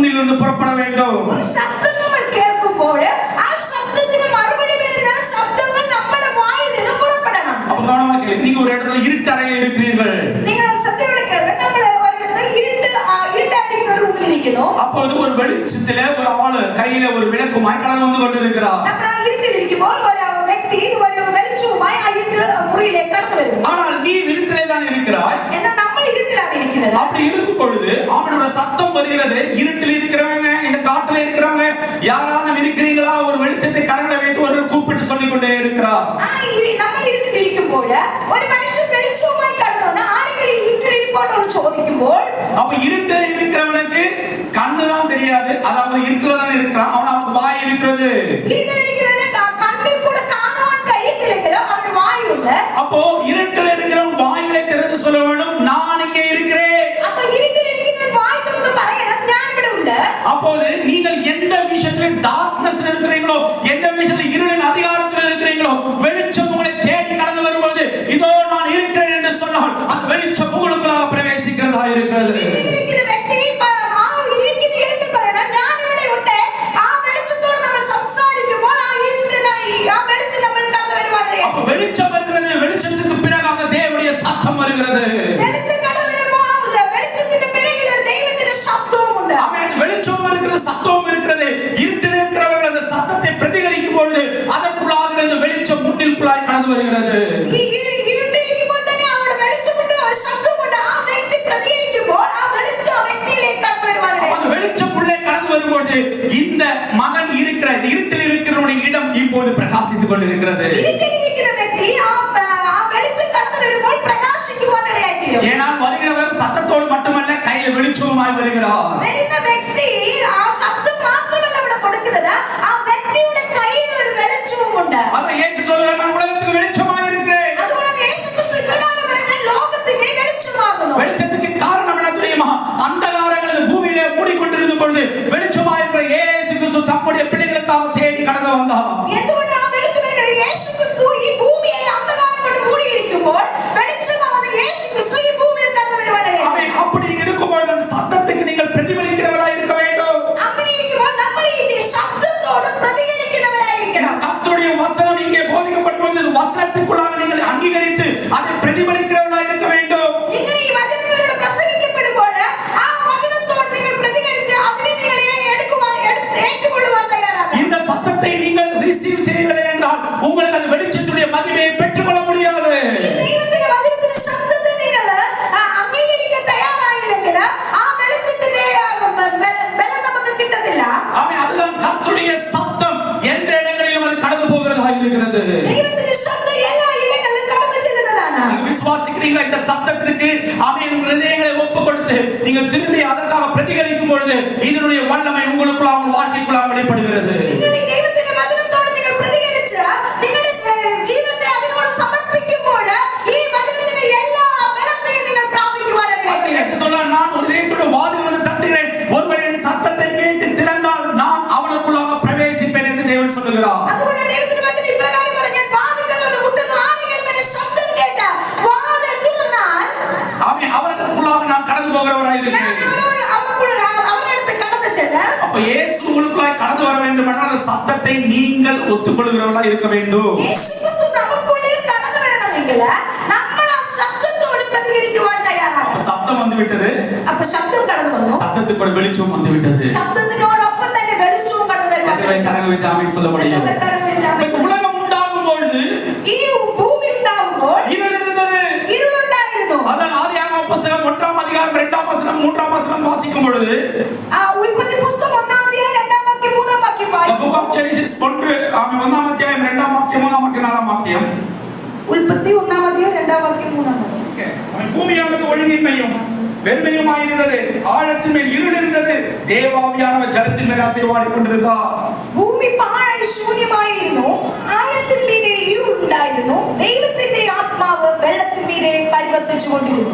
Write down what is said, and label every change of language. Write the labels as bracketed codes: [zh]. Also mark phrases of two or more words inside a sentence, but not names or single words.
[ta] வாயிலிருந்து புறப்பட வேண்டும். [ml] ഒരു ശബ്ദം നമ്മൾ കേൾക്കുമ്പോൾ ആ ശബ്ദത്തിന് മറുപടി വരുന്ന ശബ്ദങ്ങൾ നമ്മുടെ വായിൽ നിന്ന് പുറപ്പെടണം. [ta] அப்ப கவனமா கேளுங்க. நீங்க ஒரு இடத்துல இருட்டறையில் இருக்கிறீர்கள். [ml] നിങ്ങൾ ശ്രദ്ധയോടെ കേൾക്കണം. നമ്മൾ ഒരിടത്ത് ഇരുട്ടായിരിക്കുന്ന ഒരു റൂമിൽ ഇരിക്കുന്നു. [ta] அப்பொழுது ஒரு வெளிச்சத்திலே ஒரு ஆளு கையில ஒரு விளக்குமாய் கடந்து வந்து கொண்டிருக்கிறார். [ml] നമ്മൾ ആ ഇരുട്ടിൽ ഇരിക്കുമ്പോൾ ഒരു വ്യക്തി ഒരു വെളിച്ചവുമായി ആ ഇരുട്ട് മുറിയിലേക്ക് കടന്നു വരുന്നു. [ta] ஆனால் நீ இருட்டிலே தான் இருக்கிறாய். [ml] എന്നാൽ നമ്മൾ ഇരുട്ടിലാണ് ഇരിക്കുന്നത്. [ta] அப்படி இருக்கும் பொழுது அவனோட சத்தம் வருகிறது. இருட்டில் இருக்கிறவங்க, இந்த காட்டுல இருக்கிறவங்க யாராவது இருக்கிறீங்களா? ஒரு வெளிச்சத்தை கரங்களை வைத்து ஒரு கூப்பிட்டு சொல்லிக் கொண்டே இருக்கிறார். [ml] നമ്മൾ ഇരുട്ടിൽ ഇരിക്കുമ്പോൾ ഒരു മനുഷ്യൻ വെളിച്ചവുമായി കടന്നു വന്ന് ആരെങ്കിലും ഇരുട്ടിൽ ഇരിപ്പോട്ടോ എന്ന് ചോദിക്കുമ്പോൾ [ta] அப்ப இருட்டில் இருக்கிறவனுக்கு கண்ணுதான் தெரியாது. அதாவது இருட்டுல தான் இருக்கிறான். அவனுக்கு வாய் இருக்கிறது. [ml] ഇരുട്ടിൽ ഇരിക്കുന്നവന് കണ്ണിൽ കൂടെ കാണുവാൻ കഴിയത്തില്ലെങ്കിലും അവന് വായുണ്ട്. [ta] அப்போ இருட்டில் இருக்கிறவன் வாய்களை திறந்து சொல்ல வேண்டும், நான் இங்கே இருக்கிறேன். [ml] അപ്പൊ ഇരുട്ടിൽ ഇരിക്കുന്നവൻ വാய் തുറന്ന് പറയണം, ഞാൻ ഇവിടെ ഉണ്ട്. [ta] அப்போது நீங்கள் எந்த விஷயத்தில் டார்க்னஸ் இருக்கிறீங்களோ, எந்த விஷயத்தில் இருளின் அதிகாரத்தில் இருக்கிறீங்களோ, வெளிச்சம் உங்களை தேடி கடந்து வரும்போது இதோ நான் இருக்கிறேன் என்று சொன்னால் அந்த வெளிச்சம் உங்களுக்குள்ளாக பிரவேசிக்கிறதா இருக்கிறது. [ml] ഇരുട്ടിൽ ഇരിക്കുന്ന വ്യക്തി ആ ഇരിക്കുന്ന ഇടത്തിൽ പറയണം, ഞാൻ ഇവിടെ ഉണ്ട്. ആ വെളിച്ചത്തോട് നമ്മൾ സംസാരിക്കുമ്പോൾ ആ വെളിച്ചം നമ്മൾ കടന്നു വരുവാനിടയായി. [ta] அப்ப வெளிச்சம் வருகிறது. வெளிச்சத்துக்கு பிறகாக தேவனுடைய சத்தம் வருகிறது. [ml] വെളിച്ചം കടന്നു വരുമ്പോൾ ആ വെളിച്ചത്തിന്റെ പിറകിൽ ഒരു ദൈവത്തിന്റെ ശബ്ദവും ഉണ്ട്. [ta] ஆமென். வெளிச்சம் இருக்கிறது, சத்தம் இருக்கிறது. இருட்டில் இருக்கிறவர்கள் அந்த சத்தத்தை பிரதிபலிக்கும் பொழுது அதற்குள்ளாக இந்த வெளிச்சம் முன்னிற்குள்ளாய் கடந்து வருகிறது. [ml] ഇരുട്ടിരിക്കുമ്പോൾ തന്നെ അവിടെ വെളിച്ചമുണ്ട്, ഒരു ശബ്ദമുണ്ട്. ആ വ്യക്തി പ്രതികരിക്കുമ്പോൾ ആ വെളിച്ചം ആ വ്യക്തിയിലേക്ക് കടന്നു വരുവാനിടയായി. [ta] அந்த வெளிச்சம் உள்ளே கடந்து வரும்போது இந்த மகன் இருக்கிற இருட்டில் இருக்கிறவனுடைய இடம் இப்போது பிரகாசித்துக் கொண்டிருக்கிறது. [ml] ഇരുട്ടിലിരിക്കുന്ന വ്യക്തി ആ വെളിച്ചം കടന്നു വരുമ്പോൾ പ്രകാശിക്കുവാനിടയായി തീരും. [ta] ஏனால் வருகிறவர் சத்தத்தோடு மட்டுமல்ல கையில வெளிச்சமாய் வருகிறார். [ml] വരുന്ന വ്യക്തി ആ ശബ്ദം മാത്രമല്ല അവിടെ കൊടുക്കുന്നത്, ആ വ്യക്തിയുടെ കയ്യിൽ ഒരു വെളിച്ചവും ഉണ്ട്. [ta] அதான் இயேசு சொல்றார், நான் உலகத்துக்கு வெளிச்சமாய் இருக்கிறேன். [ml] അതുകൊണ്ടാണ് യേശുക്രിസ്തു ഇപ്രകാരം പറഞ്ഞത്, ലോകത്തിന്റെ വെളിച്ചമാകുന്നു. [ta] வெளிச்சத்துக்கு காரணம் என்ன தெரியுமா? அந்தகாரங்கள் பூமியிலே மூடிக்கொண்டிருந்த பொழுது வெளிச்சமாய் இருக்கிற இயேசு கிறிஸ்து தம்முடைய பிள்ளைகளுக்காக தேடி கடந்து வந்தார். [ml] എന്തുകൊണ്ട് ആ വെളിച്ചം വരുന്നത്? യേശുക്രിസ്തു ഈ ഭൂമിയിൽ അന്ധകാരം കൊണ്ട് മൂടിയിരിക്കുമ്പോൾ വെളിച്ചമാകുന്ന യേശുക്രിസ്തു ഈ ഭൂമിയിൽ കടന്നു വരുവാനിടയായി. [ta] ஆமென். அப்படி இருக்கும்போது அந்த சத்தத்துக்கு நீங்கள் பிரதிபலிக்கிறவராய் இருக்க வேண்டும். [ml] അങ്ങനെ ഇരിക്കുമ്പോൾ നമ്മൾ ഈ ശബ്ദത്തോട് പ്രതികരിക്കുന്നവരായിരിക്കണം. [ta] கர்த்தருடைய வசனம் இங்கே போதிக்கப்படும் பொழுது வசனத்துக்குள்ளாக நீங்கள் அங்கீகரித்து அதை பிரதிபலிக்கிறவராய் இருக்க வேண்டும். [ml] നിങ്ങൾ ഈ വചനങ്ങളിലൂടെ പ്രസംഗിക്കപ്പെടുമ്പോൾ ആ വചനത്തോട് നിങ്ങൾ പ്രതികരിച്ച് അതിനെ നിങ്ങൾ ഏറ്റുകൊള്ളുവാൻ തയ്യാറാകണം. [ta] இந்த சத்தத்தை நீங்கள் ரிசீவ் செய்யவில்லை என்றால் உங்களுக்கு அந்த வெளிச்சத்துடைய மகிமையை பெற்றுக்கொள்ள முடியாது. [ml] ഈ ദൈവത്തിന്റെ വചനത്തിന്റെ ശബ്ദത്തെ നിങ്ങൾ അംഗീകരിക്കാൻ തയ്യാറായില്ലെങ്കിൽ ആ വെളിച്ചത്തിന്റെ ബലം നമുക്ക് കിട്ടത്തില്ല. [ta] ஆமென். அதுதான் கர்த்தருடைய சத்தம் எந்த இடங்களிலும் அது கடந்து போகிறதா இருக்கிறது. [ml] ദൈവത്തിന്റെ ശബ്ദം എല്ലാ ഇടങ്ങളിലും കടന്നു ചെല്ലുന്നതാണ്. [ta] நீங்க விசுவாசிக்கிறீங்களா? இந்த சத்தத்திற்கு ஆமென் ஹிருதயங்களை ஒப்புக் கொடுத்து நீங்கள் திரும்பி அதற்காக பிரதிകരിக்கும் பொழுது இதனுடைய வல்லமை உங்களுக்குள்ள உங்கள் வாழ்க்கைக்குள்ள வெளிப்படுகிறது. [ml] നിങ്ങൾ ഈ ദൈവത്തിന്റെ വചനത്തോട് നിങ്ങൾ പ്രതികരിച്ച് നിങ്ങളുടെ ജീവിതത്തെ അതിനോട് സമർപ്പിക്കുമ്പോൾ ഈ വചനത്തിന്റെ എല്ലാ ബലത്തെയും നിങ്ങൾ പ്രാപിക്കുവാനിടയായി. [ta] இயேசு சொல்றார், நான் ஒரு இதயத்தோட வாதில் வந்து தட்டுகிறேன். ஒருவன் என் சத்தத்தை கேட்டு திறந்தால் நான் அவனுக்குள்ளாக பிரவேசிப்பேன் என்று தேவன் சொல்லுகிறார். [ml] അതുകൊണ്ട് ദൈവത്തിന്റെ വചനം ഇപ്രകാരം പറഞ്ഞു, വാതിൽക്കൽ വന്ന് മുട്ടുന്നു, ആരെങ്കിലും എന്റെ ശബ്ദം കേട്ട് വാതിൽ തുറന്നാൽ [ta] ஆமென். அவனுக்குள்ளாக நான் கடந்து போகிறவராய் [ml] ഞാൻ [ta] இருக்கிறேன். [ml] അവരുടെ അടുത്ത് കടന്നു ചെന്ന് [ta] அப்ப இயேசு உங்களுக்குள்ளாய் கடந்து வர வேண்டும் என்றால் அந்த சத்தத்தை நீங்கள் ஒத்துக்கொள்கிறவர்களாய் இருக்க வேண்டும். [ml] യേശുക്രിസ്തു നമുക്കുള്ളിൽ കടന്നു വരണമെങ്കിൽ നമ്മൾ ആ ശബ്ദത്തോട് പ്രതികരിക്കുവാൻ തയ്യാറാകണം. [ta] அப்ப சத்தம் வந்து விட்டது. [ml] അപ്പൊ ശബ്ദം കടന്നു വന്നു, [ta] சத்தத்துக்கு ஒரு வெளிச்சம் வந்து விட்டது. [ml] ശബ്ദത്തിനോടൊപ്പം തന്നെ വെളിച്ചവും കടന്നു [ta] கர்த்தரை [ml] വരുവാൻ. [ta] கரங்களை வைத்து ஆமென் சொல்ல முடியும். இப்ப உலகம் உண்டாகும் பொழுது [ml] ഈ ഭൂമി ഉണ്ടാവുമ്പോൾ [ta] இருள் இருந்தது. [ml] ഇരുളുണ്ടായിരുന്നു. [ta] அதான் ஆதியாகமம் புத்தகம் 1-ாம் அதிகாரம் 2-ாம் வசனம் 3-ாம் வசனம் வாசிக்கும் பொழுது [ml] ആ ഉൽപ്പത്തി പുസ്തകം 1-ാം അധ്യായം 2-ാം വാക്യം 3-ാം വാക്യം The വായിക്കും. [en] book of Genesis [ml] 1-ാം അധ്യായം 2-ാം വാക്യം 3-ാം വാക്യം 4-ാം വാക്യം. ഉൽപ്പത്തി 1-ാം അധ്യായം 2-ാം വാക്യം 3-ാം വാക്യം. [ta] பூமியானது ஒழுங்கின்மையும் வெறுமையுமாயிருந்தது. ஆழத்தின் மேல் இருள் இருந்தது. தேவாவியானவர் ஜலத்தின் மேல் அசைவாடிக் கொண்டிருந்தார். [ml] ഭൂമി പാഴായി ശൂന്യമായിരുന്നു, ആഴത്തിൻ മീതെ ഇരുളുണ്ടായിരുന്നു, ദൈവത്തിന്റെ ആത്മാവ് വെള്ളത്തിൻ മീതെ പരിവർത്തിച്ചുകൊണ്ടിരുന്നു.